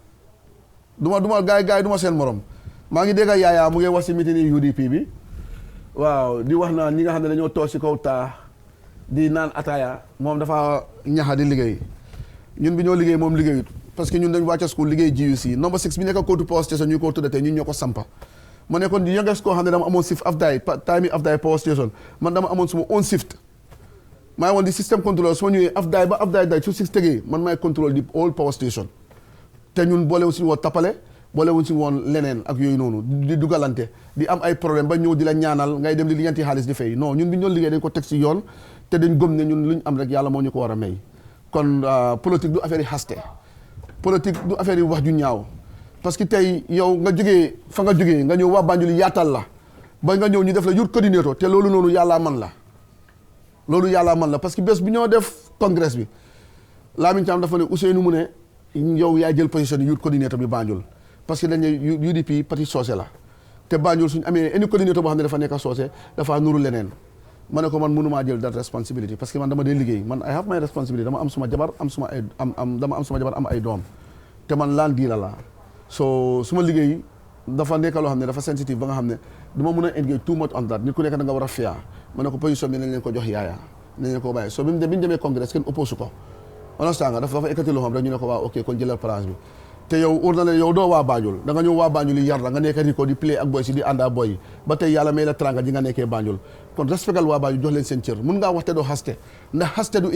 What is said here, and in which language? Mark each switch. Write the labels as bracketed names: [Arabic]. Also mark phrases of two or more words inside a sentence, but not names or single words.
[Wolof] duma gaay du ma seen morom maa ngi dégg yaayaa mu ngi wax si meeting yi UDP bi waaw di wax naa ñi nga xam ne dañoo toog si kaw taa di naan ataaya moom dafa ñaxa di liggéey ñun bi ñoo liggéey moom liggéeyut [French] parce que [Wolof] ñun dañ wàcca school liggéey GUC number 6 bi nekk Kotu Power Station ñu ko tuddatee ñun ñoo ko sampa ma ne kon youngest koo xam ne dama amoon [English] shift time [Wolof] Afdaay Power Station man dama amoon suma [English] own shift [Wolof] maa ngi woon di [French] système contrôleur [Wolof] su ma ñëwee Afdaay ba Afdaay day su 6 tegee man maay contrôle di [English] all power station [Wolof] te ñun boolewuñ si woon tappale boolewuñ si woon leneen ak yooyu noonu di dugalante di am ay problème ba ñëw di la ñaanal ngay dem di liggéeyanti xaalis di fay non ñun bi ñu doon liggéey dañ ko teg si yoon te dañ gëm ne ñun luñ am rek yàlla moo ñu ko war a may kon politique du affaire yi xaste politique du affaire yi wax ju ñaaw [French] parce que [Wolof] tey yow nga jógee fa nga jógee nga ñëw waa Banjul yaatal la ba nga ñëw ñu def la [English] youth coordinator [Wolof] te loolu noonu yàllaa man la [French] parce que [Wolof] bés bi ñoo def congrès bi Lamin Thiam dafa ne Ousseynou mu ne yow yaay jël [English] position youth coordinator [Wolof] bi Banjul [French] parce que [Wolof] dañ ne UDP parti soose la te Banjul suñu amee [English] any coordinator [Wolof] boo xam ne dafa nekk soose dafa nuru leneen ma ne ko man mënumaa jël [English] that responsibility [French] parce que [Wolof] man dama dee liggéey man [English] I have my responsibility [Wolof] dama am suma jabar am ay doom te man laan diila la so suma liggéey dafa nekk loo xam ne dafa sensitive ba nga xam ne du ma mën a [English] engage too much on that [Wolof] nit ku nekk da nga war a fiya ma ne ko position bi nañ leen ko jox yaaya nañ leen ko bàyyi so bi ñu demee congrès kenn oppose ko understand nga dafa ekkati loo xam rek ñu ne ko waaw ok kon jëlal place bi te yow óor na leen yow doo waa Banjul da nga ñëw waa Banjul yi yar la nga nekk Rico di play ak boy si di àndaa boy yi ba tey yàlla may la tranga ji nga nekkee Banjul kon respectal waa Banjul jox leen seen cër mun ngaa wax te doo xaste ndax xaste du